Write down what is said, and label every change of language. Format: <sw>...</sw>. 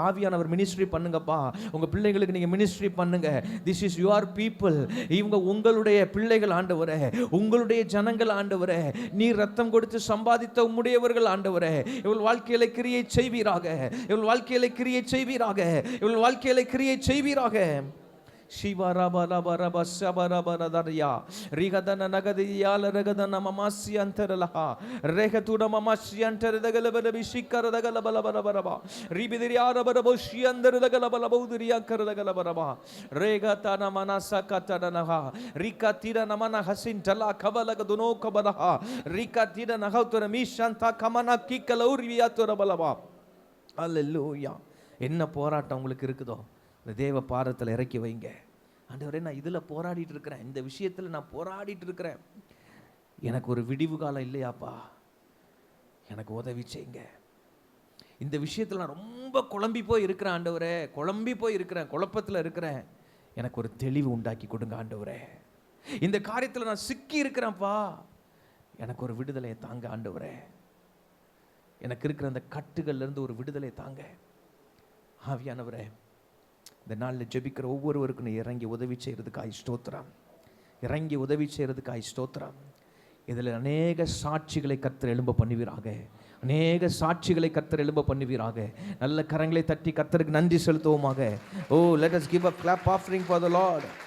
<ta>ஆவியானவர் மினிஸ்ட்ரி பண்ணுங்கப்பா, உங்க பிள்ளைகளுக்கு நீங்க மினிஸ்ட்ரி பண்ணுங்க.</ta> <en>this is your people,</en> <ta>இவங்க உங்களுடைய பிள்ளைகள் ஆண்டவரே, உங்களுடைய ஜனங்கள் ஆண்டவரே, நீ ரத்தம் கொடுத்து சம்பாதித்த உம்முடையவர்கள் ஆண்டவரே. இவள் வாழ்க்கையில கிரியை செய்வீராக, இவள் வாழ்க்கையில கிரியை செய்வீராக, இவள் வாழ்க்கையில கிரியை செய்வீராக. ಶಿವರಬರಬರಬ ಶಬರಬರದರ್ಯ ರಿಗದನ ನಗದಿಯಾಲ ರಗದನ ಮಮಾಸ್ಯಂತರಲಹ ರೇಖತುಡ ಮಮಾಸ್ಯಂತರದಗಲಬರಬಿ ಶಿಕ್ಕರದಗಲಬಲಬರಬರಬ ರಿಬಿದಿರಿಯಾರಬರಬ ಶಿಯಂದರದಗಲಬಲಬೌದಿರಿಯಂಕರದಗಲಬರಬ ರೇಗತನ ಮನಸಕತನಹ ರಿಕತಿರ ನಮನ ಹಸಿಂಟಲ ಕಬಲಗದುನೋ ಕಬಲಹ ರಿಕತಿರ ನಹೌತರ ಮೀಶಂತ ಕಮನ ಕಿಕ್ಕಲೌರಿಯಾತುರ ಬಲಬ. அல்லேலூயா. என்ன போராட்டம் உங்களுக்கு இருக்குதோ இந்த தேவ பாதத்தில் இறக்கி வைங்க. ஆண்டவரே, நான் இதில் போராடிட்டு இருக்கிறேன், இந்த விஷயத்தில் நான் போராடிட்டு இருக்கிறேன், எனக்கு ஒரு விடிவு காலம் இல்லையாப்பா, எனக்கு உதவி செய்யுங்க. இந்த விஷயத்தில் நான் ரொம்ப குழம்பி போய் இருக்கிறேன் ஆண்டவரே, குழம்பி போய் இருக்கிறேன், குழப்பத்தில் இருக்கிறேன், எனக்கு ஒரு தெளிவு உண்டாக்கி கொடுங்க ஆண்டவரே. இந்த காரியத்தில் நான் சிக்கி இருக்கிறேன்ப்பா, எனக்கு ஒரு விடுதலையை தாங்க ஆண்டவரே. எனக்கு இருக்கிற அந்த கட்டுகள்லேருந்து ஒரு விடுதலை தாங்க ஆவியானவரே. இந்த நாளில் ஜெபிக்கிற ஒவ்வொருவருக்கும் இறங்கி உதவி செய்கிறதுக்காய் ஸ்தோத்திரம், இறங்கி உதவி செய்கிறதுக்காய் ஸ்தோத்திரம். இதில் அநேக சாட்சிகளை கர்த்தர் எழும்ப பண்ணுவீராக, அநேக சாட்சிகளை கர்த்தர் எழும்ப பண்ணுவீராக. நல்ல கரங்களை தட்டி கர்த்தருக்கு நன்றி செலுத்துவோமாக.</ta> <en>Oh let us give a clap offering for the Lord.</en>